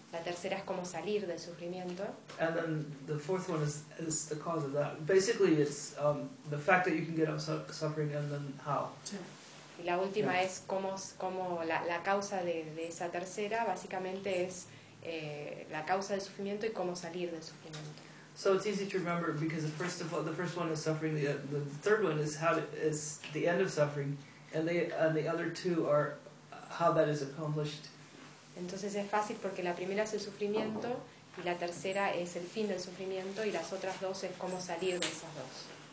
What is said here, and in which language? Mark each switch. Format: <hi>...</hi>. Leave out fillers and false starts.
<es>La tercera es cómo salir del sufrimiento.</es> <en>And then the fourth one is the cause of that. Basically, it's the fact that you can get out of suffering and then how.</en> <es>Y la última es cómo la causa de esa tercera básicamente es la causa del sufrimiento y cómo salir del sufrimiento.</es> <en>So it's easy to remember because first of all, the first one is suffering, the third one is how is the end of suffering, and the other two are how that is accomplished.</en> <es>Entonces es fácil porque la primera es el sufrimiento y la tercera es el fin del sufrimiento y las otras dos es cómo salir de esas dos.</es>